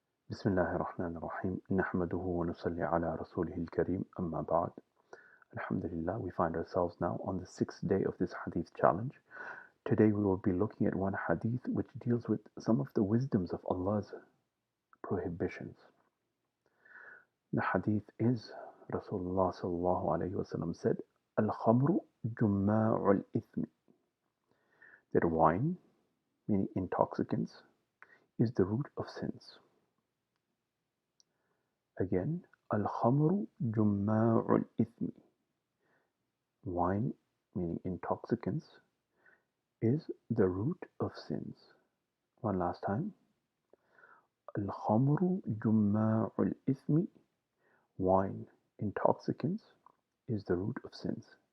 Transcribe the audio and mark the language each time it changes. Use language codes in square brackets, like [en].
[ar] بسم الله الرحمن الرحيم نحمده ونصلي على رسوله الكريم أما بعد. [en] Alhamdulillah, we find ourselves now on the 6th day of this Hadith Challenge. Today we will be looking at one Hadith which deals with some of the wisdoms of Allah's prohibitions. The Hadith is, Rasulullah sallallahu alayhi wa sallam said, [ar] الخمر جماع الإثم. [en] That wine, meaning intoxicants, is the root of sins. Again, [ar] الخمر جماع الإثم. [en] Wine, meaning intoxicants, is the root of sins. One last time. [ar] الخمر جماع الإثم. [en] Wine, intoxicants, is the root of sins.